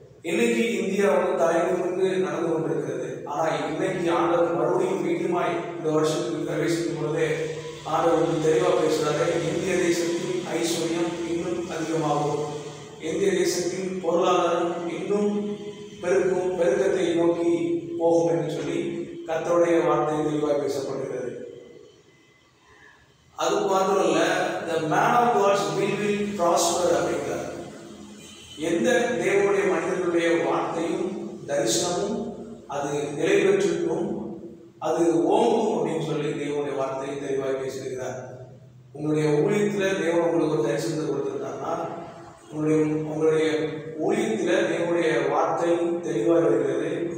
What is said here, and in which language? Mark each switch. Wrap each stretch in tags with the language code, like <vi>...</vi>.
<ta>இன்னைக்கு இந்தியா வந்து தலைமுறை நடந்து கொண்டிருக்கிறது. ஆனால் இன்னைக்கு ஆண்டவர் மறுபடியும் மீண்டுமாய் இந்த வருஷத்துக்கு பிரவேசிக்கும் பொழுதே ஆண்டவர் தெளிவாக பேசுகிறாரு. இந்திய தேசத்தின் ஐஸ்வர்யம் இன்னும் அதிகமாகும், இந்திய தேசத்தின் பொருளாதாரம் இன்னும் பெருக்கத்தை நோக்கி போகும் என்று சொல்லி கர்த்தருடைய வார்த்தை தெளிவாக பேசப்படுகிறது. அது மாத்திரம் இல்ல,</ta> <en>the man of God's will prosper</en> <ta>அப்படிங்கிறார். எந்த தேவனுடைய மனிதர்களுடைய வார்த்தையும் தரிசனமும் அது நிலை பெற்றிருக்கும், அது ஓங்கும் அப்படின்னு சொல்லி தேவனுடைய வார்த்தையை தெளிவாக பேசியிருக்கிறார். உங்களுடைய ஊழியத்தில் தேவன் உங்களுக்கு ஒரு தரிசனத்தை கொடுத்திருந்தாங்கன்னா, உங்களுடைய ஊழியத்தில் தேவனுடைய வார்த்தை தெளிவாக இருக்கிறது.</ta>